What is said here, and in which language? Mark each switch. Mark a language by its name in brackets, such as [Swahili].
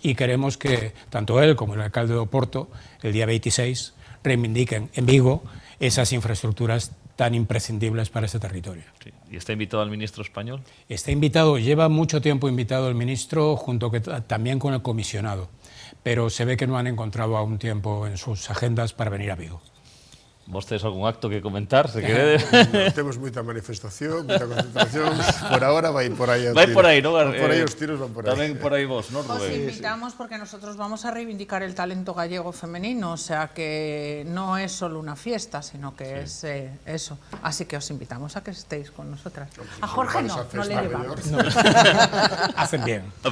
[Spanish] Y queremos que tanto él como el alcalde de Oporto, el día 26, reivindiquen en Vigo esas infraestructuras tan imprescindibles para este territorio. Sí. ¿Y está invitado el ministro español? Está invitado, lleva mucho tiempo invitado el ministro, también con el comisionado, pero se ve que no han encontrado aún tiempo en sus agendas para venir a Vigo. ¿Vos tenéis algún acto que comentar? ¿Se quede? [Galician] Temos moita manifestación, moita concentración. Por ahora vai por aí. Vai por aí, ¿no? Por aí os tiros van por aí. Tamén por aí vos, ¿no, [Spanish] Os [Galician] Rubén? [Spanish] invitamos porque nosotros vamos a reivindicar el talento gallego femenino, o sea que no es solo una fiesta, sino que es eso. Así que os invitamos a que estéis con nosotras. A Jorge no le llevamos. No. Hacen bien.